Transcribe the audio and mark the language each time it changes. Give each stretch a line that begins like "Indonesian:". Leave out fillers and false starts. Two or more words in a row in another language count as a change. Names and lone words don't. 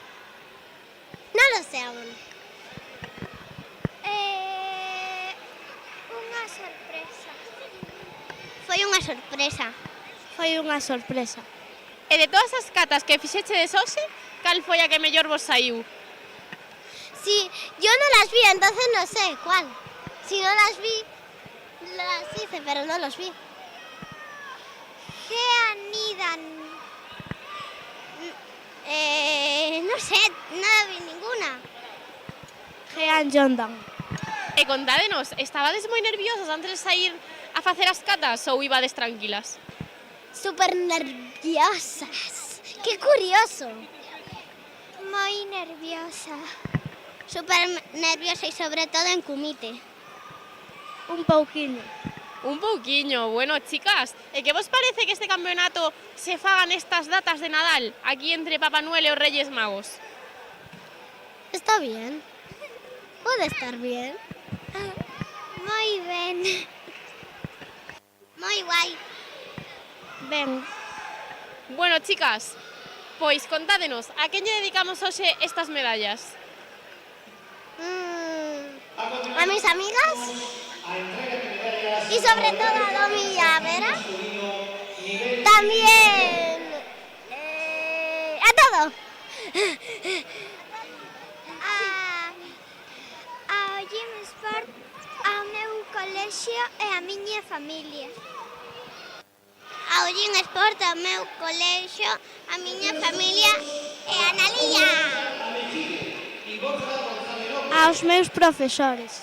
Galician: Non lo sei aún. Unha sorpresa. Foi unha sorpresa. Foi unha sorpresa. E de todas as catas que fixechedes hoxe, cal foi a que mellor vos saiu?
Spanish: Sí, yo no las vi, entonces no sé cuál. Si no las vi, las hice, pero no los vi. ¿Qué anidan? No sé, no vi ninguna. Jean Jondan.
Galician: E contádenos, estabades moi nerviosas antes de sair a facer as catas ou ibades tranquilas?
Spanish: Súper nerviosas. ¡Qué curioso! Muy nerviosa. Súper nerviosa y sobre todo en kumite.
Galician: Un pouquiño. Un pouquiño. Bueno, chicas, e que vos parece que este campeonato se faga nestas datas de Nadal, aquí entre Papá Noel e os Reyes Magos?
Spanish: Está bien. Puede estar bien. Muy bien. Muy guay.
Galician: Ben, Bueno, chicas, pois contádenos, a quen lle dedicamos hoxe estas medallas?
Spanish: A mis amigas y sobre todo a Domi y a Vera. También a todo.
Galician: A Gym Sport, ao meu colexio e a miña familia. Ao Gym Sport, ao meu colexio, a miña familia e a Nalilla. aos meus profesores.